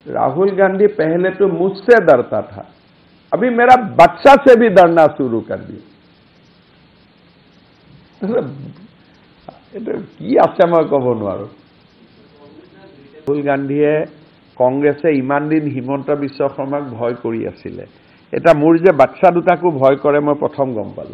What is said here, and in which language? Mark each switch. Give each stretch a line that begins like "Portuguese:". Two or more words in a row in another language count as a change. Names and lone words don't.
Hindi: राहुल गांधी पहले तो मुझसे डरता था, अभी मेरा बच्चा से भी डरना शुरू कर दिया।
Assamese: কি আছে মই কব নোৱাৰো। রাহুল গান্ধীয়ে কংগ্রেসে ইমান দিন হিমন্ত বিশ্ব শর্মাক ভয় কৰি আছিলে, এটা মোৰ যে বাচ্চা দুটাকো ভয় কৰে মই প্ৰথম গম পালো।